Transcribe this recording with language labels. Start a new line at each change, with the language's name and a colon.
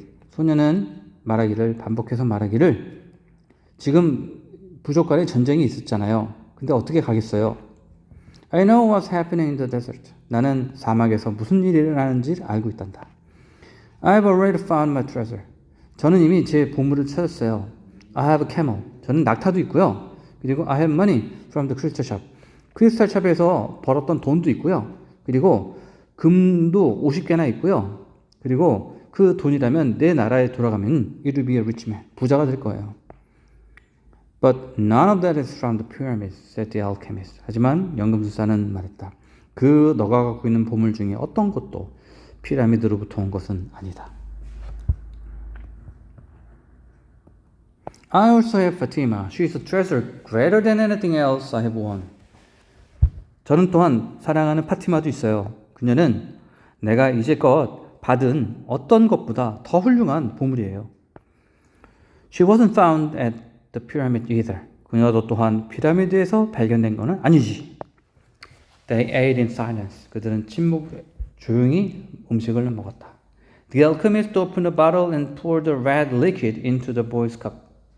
Korean: 소년은 반복해서 말하기를 지금 부족 간에 전쟁이 있었잖아요. 근데 어떻게 가겠어요?
English: I know what's happening in the desert.
Korean: 나는 사막에서 무슨 일이 일어나는지 알고 있단다.
English: I've already found my treasure.
Korean: 저는 이미 제 보물을 찾았어요.
English: I have a camel.
Korean: 저는 낙타도 있고요. 그리고
English: I have money from the crystal shop.
Korean: 크리스탈 샵에서 벌었던 돈도 있고요. 그리고 금도 50개나 있고요. 그리고 그 돈이라면 내 나라에 돌아가면
English: it will be a rich man.
Korean: 부자가 될 거예요.
English: But none of that is from the pyramids, said the alchemist.
Korean: 하지만 연금술사는 말했다. 그 너가 갖고 있는 보물 중에 어떤 것도 피라미드로부터 온 것은 아니다.
English: I also have Fatima. She is a treasure greater than anything else I have won.
Korean: 저는 또한 사랑하는 파티마도 있어요. 그녀는 내가 이제껏 받은 어떤 것보다 더 훌륭한 보물이에요.
English: She wasn't found at the pyramid either.
Korean: 그녀도 또한 피라미드에서 발견된 것은 아니지.
English: They ate in silence.
Korean: 그들은 조용히 음식을 먹었다.
English: The alchemist opened a bottle and poured the red liquid into the boy's cup.